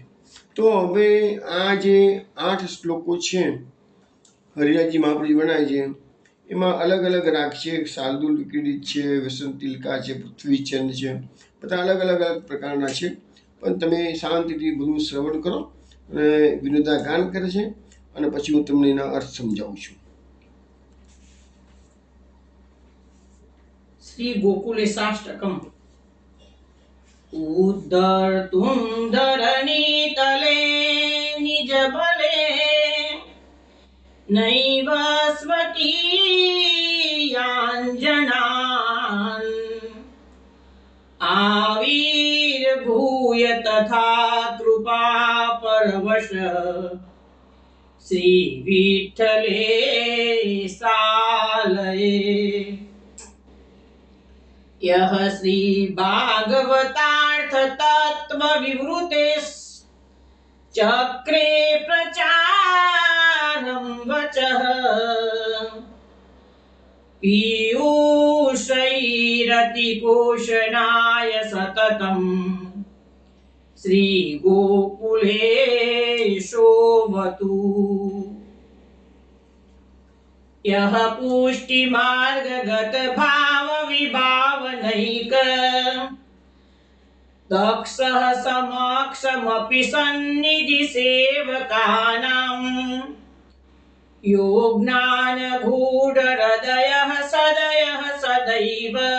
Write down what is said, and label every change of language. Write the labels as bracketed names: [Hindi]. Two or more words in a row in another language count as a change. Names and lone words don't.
[Gujarati] તો હવે આ જે 8 શ્લોકો છે હરિરાયજી મહાપ્રભુજી બનાવે છે એમાં અલગ અલગ રાગ છે. શાર્દુલ વિક્રીડિત છે, વસંતિલકા છે, પૃથ્વીચંદ છે, બધા અલગ અલગ પ્રકારના છે. પણ તમે શાંતિથી બધું શ્રવણ કરો. અને વિનોદા ગાન કરે છે અને પછી હું તમને એના અર્થ સમજાવું છું. [Sanskrit] श्री गोकुलेशाष्टकम. उद्धर तुम धरणी तले निज बले, नैव स्वकीयांजनान्, आविर्भूय तथा कृपा પરવશ શ્રી વિઠ્ઠલે સાલયે યહ શ્રી ભાગવતાર્થ તત્વ વિવૃતે ચક્રે પ્રચારમ વચઃ પીयूषैरतिपोषणाय सततं श्रीगोकुलेशोऽवतु यः पुष्टिमार्गगतभावविभावनैक दक्षः समक्षमपि सन्निधिसेवकानां यो ज्ञानगूढहृदयः सदयः सदैव